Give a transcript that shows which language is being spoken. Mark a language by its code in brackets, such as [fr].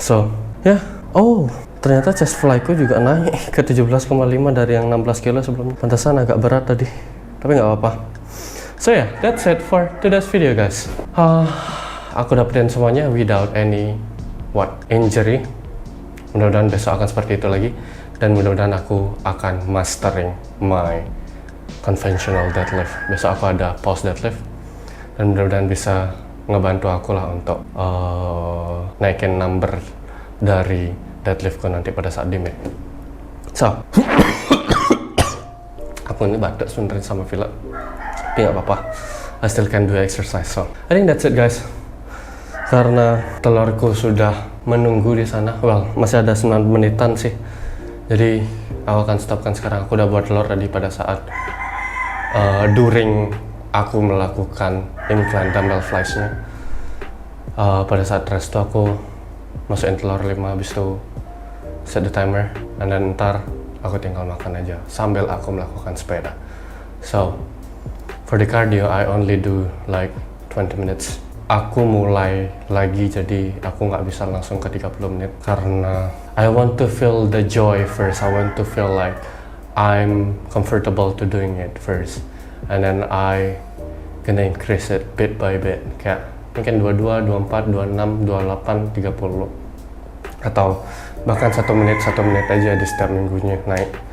[id] So yeah, ternyata chest fly ku juga naik ke 17,5 dari yang 16 kilo sebelumnya. Pantesan agak berat tadi, tapi nggak apa-apa. [en] So yeah, that's it for today's video guys. [id] Aku dapetin semuanya [en] without any injury. [id] Mudah-mudahan besok akan seperti itu lagi. dan mudah-mudahan aku akan mastering [en] my conventional deadlift. [id] Besok aku ada pause deadlift dan mudah-mudahan bisa ngebantu aku lah untuk naikin number dari deadliftku nanti pada saat di meet. So, aku ini batuk sebenarnya sama Villa, tapi nggak apa-apa. [en] I still can do exercise. So, I think that's it guys. [id] Karena telurku sudah menunggu di sana. Well, masih ada 9 menitan sih. Jadi aku akan stopkan sekarang. Aku udah buat telur tadi pada saat during aku melakukan incline dumbbell flies-nya. Pada saat rest tuh aku masukin telur 5, habis itu [en] set the timer, and then [id] ntar aku tinggal makan aja sambil aku melakukan sepeda. [en] So for the cardio I only do like 20 minutes. [id] Aku mulai lagi, jadi aku nggak bisa langsung ke 30 menit karena [en] I want to feel the joy first. I want to feel like I'm comfortable to doing it first, and then I gonna increase it bit by bit, [id] kayak mungkin 22, 24, 26, 28, 30 atau bahkan 1 menit aja di setiap minggunya naik.